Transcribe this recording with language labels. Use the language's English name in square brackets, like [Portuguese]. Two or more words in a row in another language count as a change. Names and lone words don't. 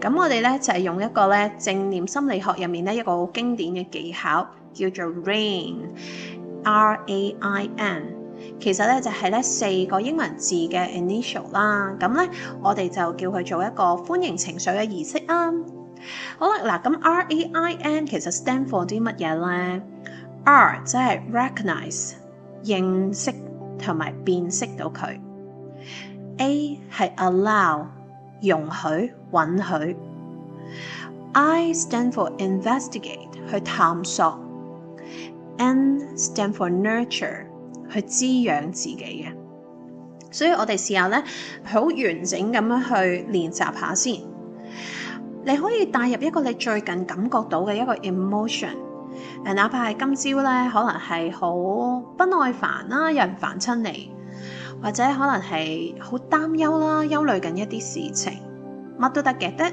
[Cantonese] 咁我哋咧就係用一個咧正念心理學入面咧一個好經典嘅技巧，叫做 RAIN。其實咧就係咧4個英文字嘅 initial 啦。咁咧我哋就叫佢做一個歡迎情緒嘅儀式啊。好啦，嗱咁 RAIN 其實 [English] stand for [Cantonese] 啲乜嘢咧 ？R 即係 recognize 認識同埋辨識到佢。A 係 allow 容許允許。 [English] I stand for investigate [Cantonese] 去探索。 [English] N stand for nurture [Cantonese] 去滋養自己嘅。所以我哋試下咧好完整咁樣去練習下先。你可以帶入一個你最近感覺到嘅一個 emotion， 哪怕係今朝咧，可能係好不耐煩啦，有人煩親你，或者可能係好擔憂啦，憂慮緊一啲事情，乜都得嘅。